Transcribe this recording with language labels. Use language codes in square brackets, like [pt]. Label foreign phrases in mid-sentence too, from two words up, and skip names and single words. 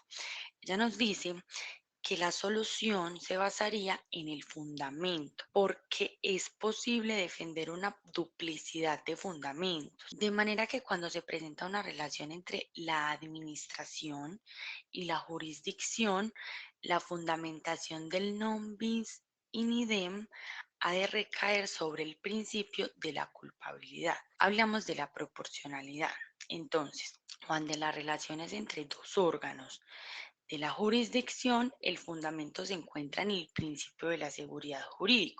[es] Ella nos dice que la solución se basaría en el fundamento, porque es posible defender una duplicidad de fundamentos, de manera que cuando se presenta una relación entre la administración y la jurisdicción, la fundamentación del [la] non bis in idem [es] ha de recaer sobre el principio de la culpabilidad. Hablamos de la proporcionalidad. Entonces, cuando las relaciones entre dos órganos de la jurisdicción, el fundamento se encuentra en el principio de la seguridad jurídica.